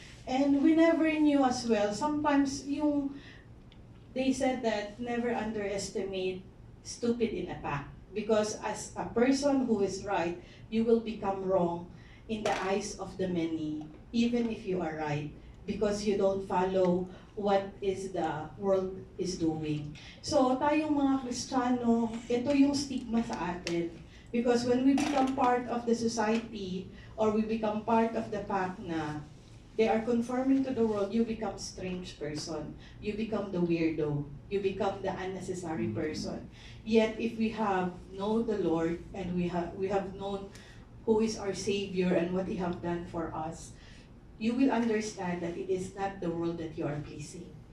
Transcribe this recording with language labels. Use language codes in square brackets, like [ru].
[en] And we never knew as well, sometimes they said that never underestimate stupid in a pack. Because as a person who is right, you will become wrong in the eyes of the many, even if you are right, because you don't follow what is the world is doing. [tl] So tayong mga Kristiyano, ito yung stigma sa atin. [en] Because when we become part of the society, or we become part of the pack na they are conforming to the world, you become strange person. You become the weirdo. You become the unnecessary person. Yet if we have known the Lord, and we have known who is our Savior and what He have done for us, you will understand that it is not the world that you are pleasing.